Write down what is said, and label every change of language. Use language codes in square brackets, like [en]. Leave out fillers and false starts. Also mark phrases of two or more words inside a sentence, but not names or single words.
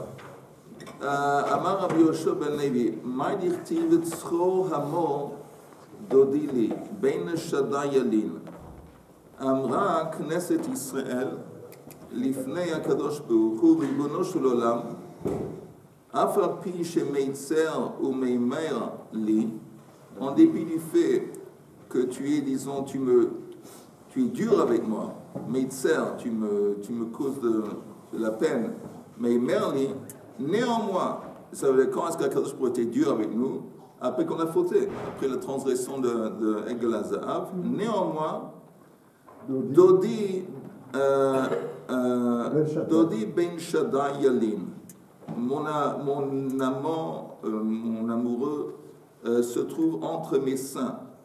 [he] אמר רבי יהושע בן לוי, [arc] מאי דכתיב [he] צרור המור דודי לי בין שדי ילין. אמרה כנסת ישראל לפני הקדוש ברוך הוא רבונו של עולם אף על פי שמיצר ou ממרר לי, [fr] en dépit du fait que tu es, disons, tu es dur avec moi, meitzer, tu me causes de la peine, [he] ממרר לי, [fr] néanmoins, ça veut dire quand est-ce que [he] הקדוש ברוך הוא [fr] était dur avec nous? Après qu'on a fauté, après la transgression de [he] עגל הזהב, [fr] néanmoins, [he] דודי בין שדי ילין, [fr] mon amant, mon amoureux, se trouve entre mes seins.